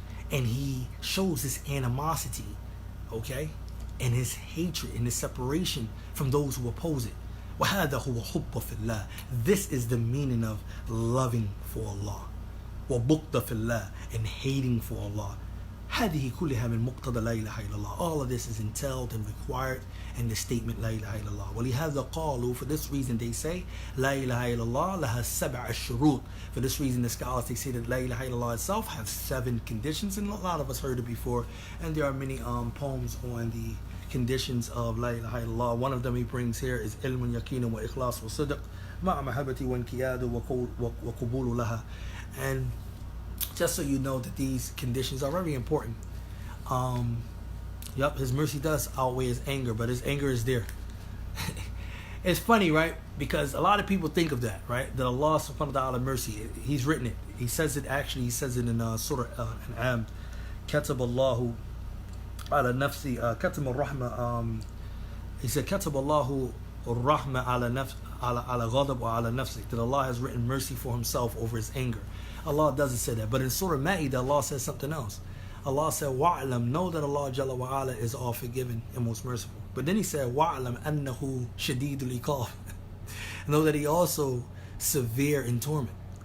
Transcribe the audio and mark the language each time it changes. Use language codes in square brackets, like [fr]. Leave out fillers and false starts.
[en] And he shows this animosity, okay? And his hatred and his separation from those who oppose it. [ar] وَهَذَا هُوَ حُبُّ فِي اللَّهِ. [en] This is the meaning of loving for Allah. [ar] وَبُغْضَ فِي اللَّهِ, [en] and hating for Allah. [ar] هذه كلها من مقتضى لا إله إلا الله. [en] All of this is entailed and required in the statement [ar] لا إله إلا الله. ولهذا قالوا, [en] for this reason they say [ar] لا إله إلا الله لها سبع الشروط. [en] For this reason the scholars, they say that [ar] لا إله إلا الله [en] itself has 7 conditions, and a lot of us heard it before, and there are many poems on the conditions of لا إله إلا الله. One of them he brings here is [ar] علم يقين وإخلاص وصدق مع محبة وانقياد وقبول لها. [en] And just so you know that these conditions are very important. His mercy does outweigh his anger, but his anger is there. It's funny, right? Because a lot of people think of that, right? That Allah subhanahu wa ta'ala mercy, he's written it. He says it in Surah An'am. [ar] كتب الله على نفسي كتب الرحمة. [en] He said [ar] كتب الله الرحمة على نفس على غضب وعلى نفسه. [en] That Allah has written mercy for himself over his anger. Allah doesn't say that. But in Surah Ma'idah, Allah says something else. Allah said, وَعْلَمْ, know that Allah Jalla wa Ala is all forgiving and most merciful. But then he said, [ar] وَعْلَمْ أَنَّهُ شَدِيدُ الْعِقَابِ. [en] Know that he also severe in torment.